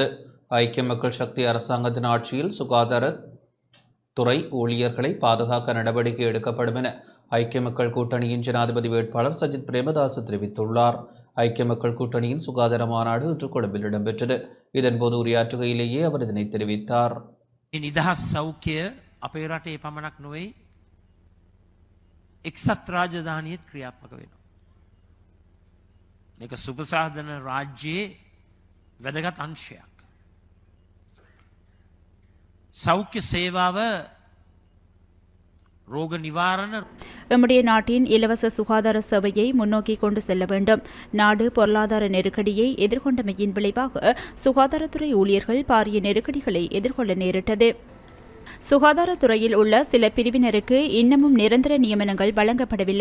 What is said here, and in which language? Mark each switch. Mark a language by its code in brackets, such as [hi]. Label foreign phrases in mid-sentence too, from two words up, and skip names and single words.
[ta] ஐக்கிய மக்கள் சக்தி அரசாங்கத்தின் ஆட்சியில் சுகாதாரத்துறை ஊழியர்களை பாதுகாக்க நடவடிக்கை எடுக்கப்படும் என ஐக்கிய மக்கள் கூட்டணியின் ஜனாதிபதி வேட்பாளர் சஜித் பிரேமதாச தெரிவித்துள்ளார். ஐக்கிய மக்கள் கூட்டணியின் சுகாதார மாநாடு இன்று கொழும்பில் இடம்பெற்றது. இதன்போது உரையாற்றுகையிலேயே அவர் இதனை தெரிவித்தார். [si] නිදහස් සෞඛ්‍ය අපේ රටේ පමණක් නොවේ එක්සත් රාජධානියත් ක්‍රියාත්මක වෙනවා. මේක සුපසාධන රාජ්‍යයේ වැදගත් අංශයක්. සෞඛ්‍ය සේවාව රෝග නිවාරණ [ta] நம்முடைய நாட்டின் இலவச சுகாதார சேவையை முன்னோக்கி கொண்டு செல்ல வேண்டும். நாடு பொருளாதார நெருக்கடியை எதிர்கொண்டமையின் விளைவாக சுகாதாரத்துறை ஊழியர்கள் பாரிய நெருக்கடிகளை எதிர்கொள்ள நேரிட்டது. சுகாதாரத்துறையில் உள்ள சில பிரிவினருக்கு இன்னமும் நிரந்தர நியமனங்கள் வழங்கப்படவில்லை.